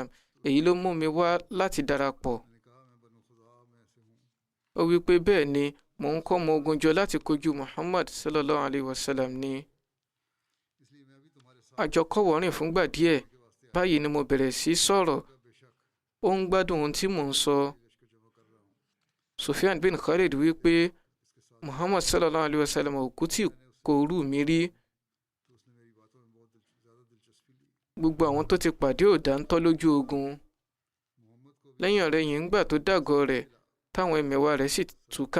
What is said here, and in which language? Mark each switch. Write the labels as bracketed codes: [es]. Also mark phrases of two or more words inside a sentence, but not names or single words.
[yo] Èyí ló mú mi wá láti darapọ̀. Ó wí pé bẹ́ẹ̀ ni, mò ń kó ọmọ ogun jọ láti kojú Muhammad [ar] صلى الله عليه وسلم [yo] ni. A jọ kọ́wọ̀ọ́rìn fúngbà díẹ̀. Báyìí ni mo bẹ̀rẹ̀ sí sọ̀rọ̀. Ó ń gbádùn ohun tí mò ń sọ. Sufyan bin Khalid wí pé Muhammad [ar] صلى الله عليه وسلم [yo] òkú tí kò rú mi rí. Gbogbo àwọn tó ti pàdé ò dáńtọ́ lójú ogun. Lẹ́yìn ọ̀rẹ̀yìn ńgbà tó dàgọ́ rẹ̀, táwọn ẹmẹ̀wà rẹ̀ sì túká.